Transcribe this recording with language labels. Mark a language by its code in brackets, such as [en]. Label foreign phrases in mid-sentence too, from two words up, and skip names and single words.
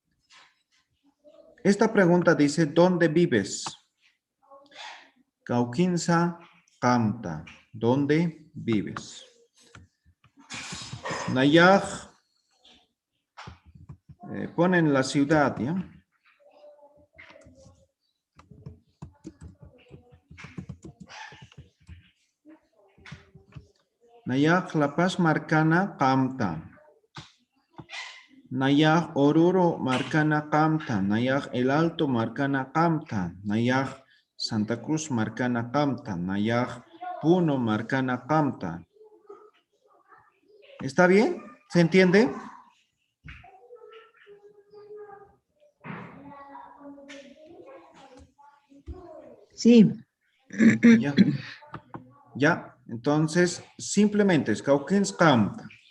[es] Esta pregunta dice, ¿dónde vives? [ay] Kaukinsa kamta. [es] ¿Dónde vives? Nayaj. Ponen la ciudad, ¿ya? [ay] Nayaj La Paz Marcana Kamta. Nayaj Oruro Marcana Kamta. Nayaj El Alto Marcana Kamta. Nayaj Santa Cruz Marcana Kamta. Nayaj Puno Marcana Kamta. [es] ¿Está bien? ¿Se entiende? Sí. Ya. Ya. Entonces, simplemente es [ay] Kaukins Kamta.